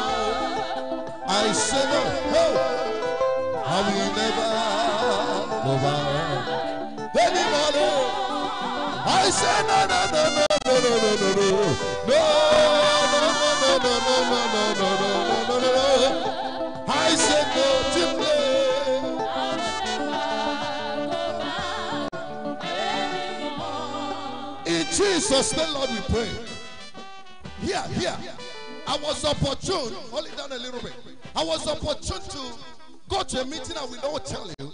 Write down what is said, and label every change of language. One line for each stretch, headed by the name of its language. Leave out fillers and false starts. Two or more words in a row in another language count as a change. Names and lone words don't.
English: I say no. No. I will never go back anymore. No. I say no, no, no, no, no, no, no, no, no. No, no, no, no, no, no, no, no, no, no, no, no. I said no to play. In Jesus' name, Lord, we pray. Here. I was opportune. Hold it down a little bit. I was opportune to go to a meeting I will not tell you.